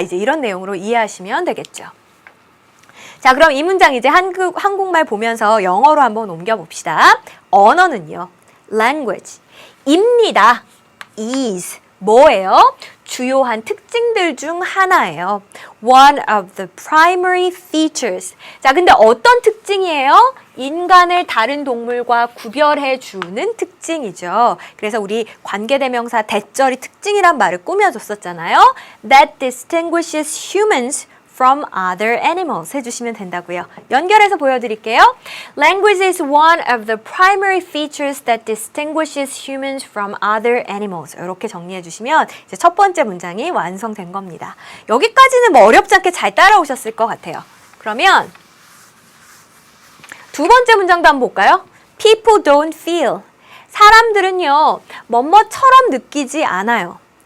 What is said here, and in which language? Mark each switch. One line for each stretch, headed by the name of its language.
Korean: 이제 이런 내용으로 이해하시면 되겠죠. 자, 그럼 이 문장 이제 한국말 보면서 영어로 한번 옮겨봅시다. 언어는요, language, 입니다. is, 뭐예요? 주요한 특징들 중 하나예요.
English: One of the primary features.
Korean: 자, 근데 어떤 특징이에요? 인간을 다른 동물과 구별해주는 특징이죠. 그래서 우리 관계대명사 대절이 특징이란 말을 꾸며줬었잖아요.
English: That distinguishes humans from other animals
Korean: 해주시면 된다고요. 연결해서 보여드릴게요.
English: Language is one of the primary features that distinguishes humans from other animals.
Korean: 이렇게 정리해 주시면 이제 첫 번째 문장이 완성된 겁니다. 여기까지는 뭐 어렵지 않게 잘 따라오셨을 것 같아요. 그러면 두 번째 문장도 한번 볼까요?
English: People don't feel.
Korean: 사람들은요, 뭐뭐처럼 느끼지 않아요.